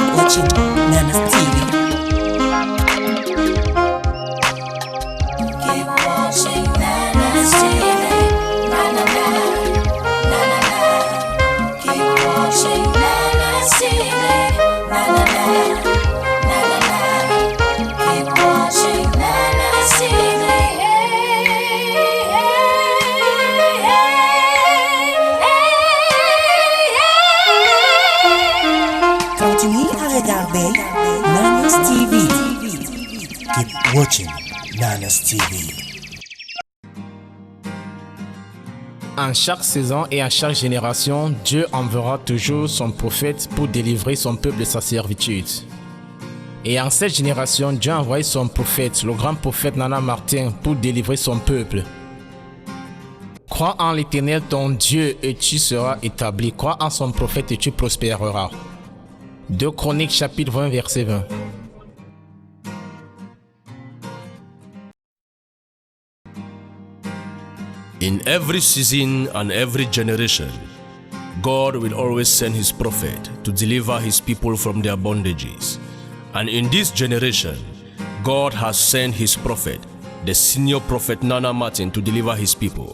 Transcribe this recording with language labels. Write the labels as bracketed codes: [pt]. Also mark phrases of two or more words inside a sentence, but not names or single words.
[en] watching Nana's TV. Keep watching Nana's TV. Na na na, na na na. Keep watching Nana's TV. Na na na, na na na. Keep watching Nana's TV. [fr] Continue à regarder Nana's TV. [en] Keep watching Nana's TV. [fr] En chaque saison et à chaque génération, Dieu enverra toujours son prophète pour délivrer son peuple de sa servitude. Et en cette génération, Dieu a envoyé son prophète, le grand prophète Nana Martin, pour délivrer son peuple. Crois en l'Éternel ton Dieu et tu seras établi. Crois en son prophète et tu prospéreras. 2 Chroniques chapitre 20 verset 20. [en] In every season and every generation, God will always send his prophet to deliver his people from their bondages. And in this generation, God has sent his prophet, the senior prophet Nana Martin, to deliver his people.